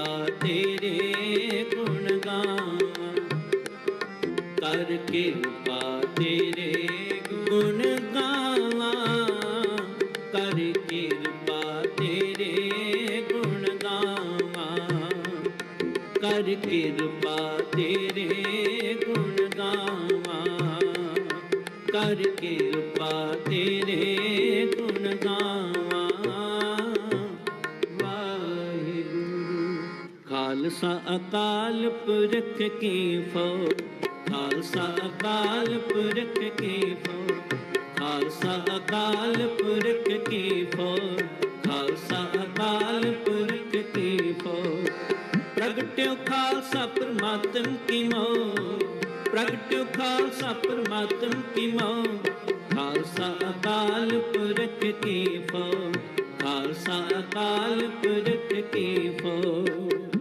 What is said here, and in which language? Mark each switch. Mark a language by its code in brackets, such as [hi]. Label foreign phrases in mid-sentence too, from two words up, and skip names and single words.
[pa] ਤੇਰੇ ਗੁਣ ਗਾਵਾ, ਕਰ ਕਿਰਪਾ ਤੇਰੇ ਗੁਣ ਗਾਵਾ, ਕਰ ਕਿਰਪਾ ਤੇਰੇ ਗੁਣ ਗਾਵਾ, ਕਰ ਕਿਰਪਾ ਤੇਰੇ ਗੁਣ ਗਾਵਾ, ਕਰ ਕਿਰਪਾ ਤੇਰੇ ਗੁਣ ਗਾਵਾ। वाहिगुरु। [bra] खालसा अकाल पुरख की फौज, खालसा अकाल पुरख की फौज, खालसा अकाल पुरख की फौज, खालसा अकाल पुरख की फौज। प्रगट्यो खालसा परमात्म की मौज, प्रगट्यो खालसा परमात्म की मौज। खालसा अकाल पुरख की फौज, खालसा अकाल पुरख की फौज।